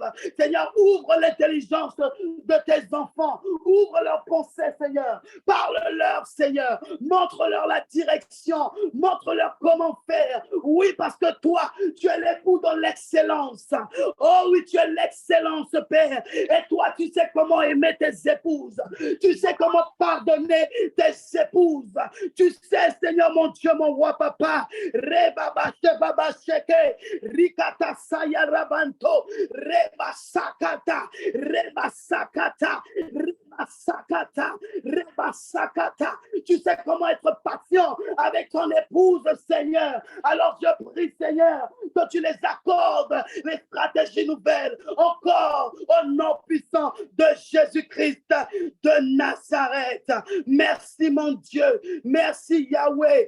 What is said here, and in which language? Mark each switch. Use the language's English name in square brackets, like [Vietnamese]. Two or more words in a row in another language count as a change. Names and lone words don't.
[French] Seigneur, ouvre l'intelligence de tes enfants, ouvre leurs pensées, Seigneur, parle-leur, Seigneur, montre-leur la direction, montre-leur comment faire. Oui, parce que toi, tu es l'époux dans l'excellence. Oh oui, tu es l'excellence, Père. Et toi, tu sais comment aimer tes épouses. Tu sais comment pardonner tes épouses. Tu sais, Seigneur, mon Dieu, mon roi, papa. Rebaba shebaba sheke, rikata sayarabanto, reba sakata, reba sakata. Sakata, Reba Sakata. Tu sais comment être patient avec ton épouse, Seigneur. Alors je prie, Seigneur, que tu les accordes, les stratégies nouvelles, encore au nom puissant de Jésus-Christ de Nazareth. Merci, mon Dieu. Merci, Yahweh.